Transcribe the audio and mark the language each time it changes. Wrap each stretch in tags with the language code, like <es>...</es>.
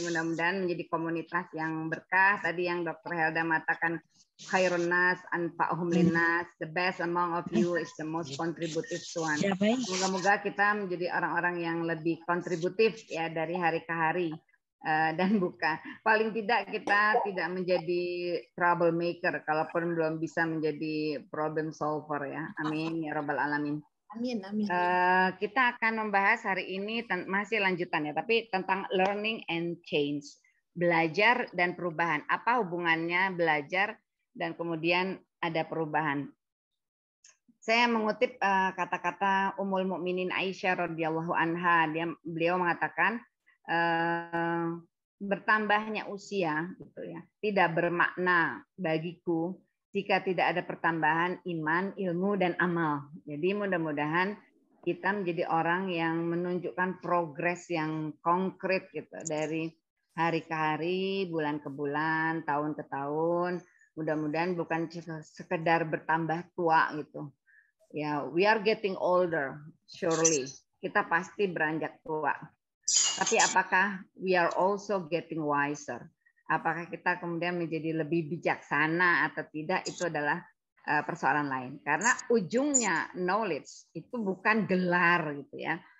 <id>Mudah-mudahan menjadi komunitas yang berkah. Tadi yang Dr. Helda mengatakan</id> <ar>khairun nas anfa'uhum linnas.</ar> <en>The best among of you is the most contributive one.</en> <id>Semoga-moga kita menjadi orang-orang yang lebih kontributif ya dari hari ke hari. Dan bukan paling tidak kita tidak menjadi troublemaker kalaupun belum bisa menjadi problem solver ya, amin ya rabbal alamin. Amin, amin. Kita akan membahas hari ini masih lanjutan ya, tapi tentang</id> <en>learning and change,</en> <id>belajar dan perubahan. Apa hubungannya belajar dan kemudian ada perubahan? Saya mengutip kata-kata Ummul Mukminin Aisyah radhiyallahu anha. Beliau mengatakan bertambahnya usia gitu ya tidak bermakna bagiku jika tidak ada pertambahan iman, ilmu dan amal. Jadi mudah-mudahan kita menjadi orang yang menunjukkan progres yang konkret gitu dari hari ke hari, bulan ke bulan, tahun ke tahun. Mudah-mudahan bukan sekedar bertambah tua gitu.</id> <en>Ya, we are getting older surely.</en> <id>Kita pasti beranjak tua. Tapi apakah</id> <en>we are also getting wiser?</en> <id>Apakah kita kemudian menjadi lebih bijaksana atau tidak, itu adalah persoalan lain. Karena ujungnya knowledge itu bukan gelar gitu ya.</id>